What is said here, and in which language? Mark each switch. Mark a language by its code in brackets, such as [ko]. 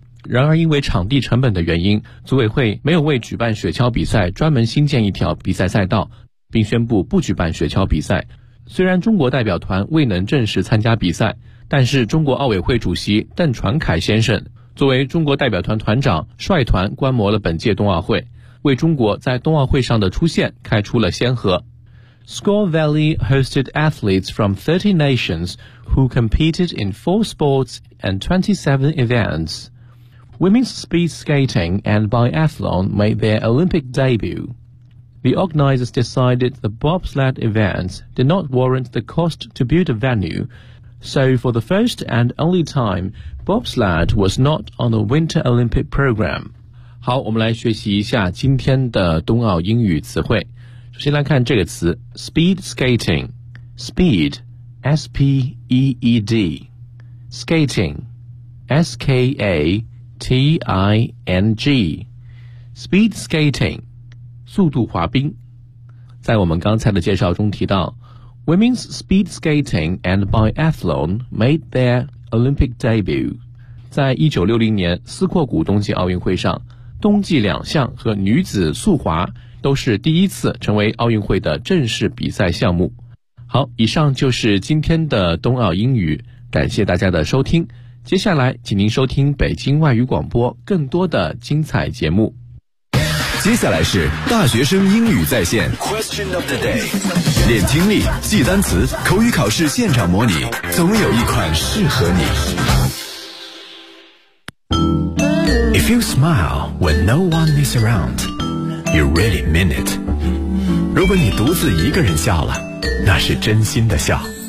[zh] 然而因为场地成本的原因，组委会没有为举办雪橇比赛专门新建一条比赛赛道，并宣布不举办雪橇比赛。虽然中国代表团未能正式参加比赛，但是中国奥委会主席邓传凯先生作为中国代表团团长，率团观摩了本届冬奥会，为中国在冬奥会上的出现开出了先河。 [en] Score Valley hosted athletes from 30 nations who competed in 4 sports and 27 events. Women's speed skating and biathlon made their Olympic debut. The organizers decided the bobsled events did not warrant the cost to build a venue, so for the first and only time,Bobsled was not on the Winter Olympic program. [zh] 好，我们来学习一下今天的冬奥英语词汇。首先来看这个词 ,speed skating, speed, S-P-E-E-D, skating, S-K-A-T-I-N-G, speed skating, 速度滑冰。在我们刚才的介绍中提到 , [en] women's speed skating and biathlon made their Olympic debut. [zh] 在1960年斯阔谷冬季奥运会上，冬季两项和女子速滑都是第一次成为奥运会的正式比赛项目。好，以上就是今天的冬奥英语，感谢大家的收听。接下来请您收听北京外语广播更多的精彩节目。接下来是大学生英语在线 [en] Question of the day， [zh] 练听力，记单词，口语考试现场模拟，总有一款适合你。 [en] If you smile when no one is around, you really mean it. [zh] 如果你独自一个人笑了，那是真心的笑。